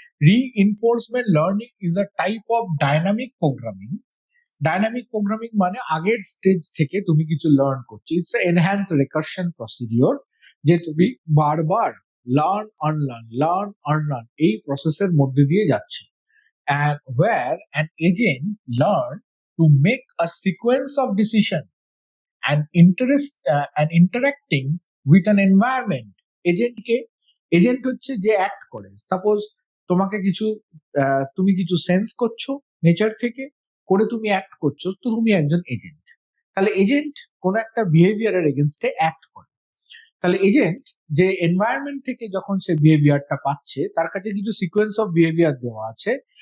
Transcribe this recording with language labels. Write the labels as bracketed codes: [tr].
[en] Reinforcement learning is a type of dynamic programming. [bn] Dynamic programming মানে আগের stage থেকে তুমি কিছু লার্ন করছো। [en] it's enhance recursion procedure, [bn] যে তুমি বারবার লার্ন এই প্রসেসের মধ্যে দিয়ে যাচ্ছে। [en] And where an agent learn to make a sequence of decision and interacting with an environment. [bn] Agent হচ্ছে যে অ্যাক্ট করে। সাপোজ তোমাকে কিছু তুমি কিছু সেন্স করছো নেচার থেকে, করে তুমি অ্যাক্ট করছো, তো তুমি একজন এজেন্ট। তাহলে এজেন্ট কোন একটা বিহেভিয়ারের এগেনস্টে অ্যাক্ট করে। তাহলে এজেন্ট যে এনভায়রনমেন্ট থেকে যখন সে বিহেভিয়ারটা পাচ্ছে, তার কাছে কিছু সিকোয়েন্স অফ বিহেভিয়ার দেওয়া আছে।